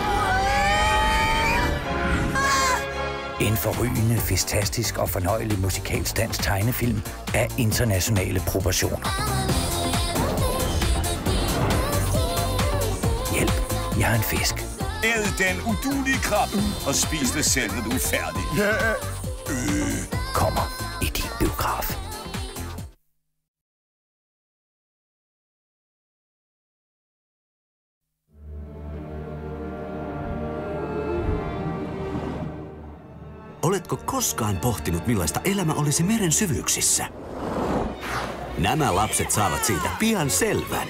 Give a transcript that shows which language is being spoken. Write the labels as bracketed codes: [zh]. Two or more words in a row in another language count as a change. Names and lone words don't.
[da] En forrygende, fantastisk og fornøjelig musikalsk dansk tegnefilm af internationale proportioner. Hjælp, jeg er en fisk. Æd den udulige krabbe og spis det selv, når du er færdig. Kommer i din biograf. [fi] Oletko koskaan pohtinut, millaista elämä olisi meren syvyyksissä? Nämä lapset saavat siitä pian selvän.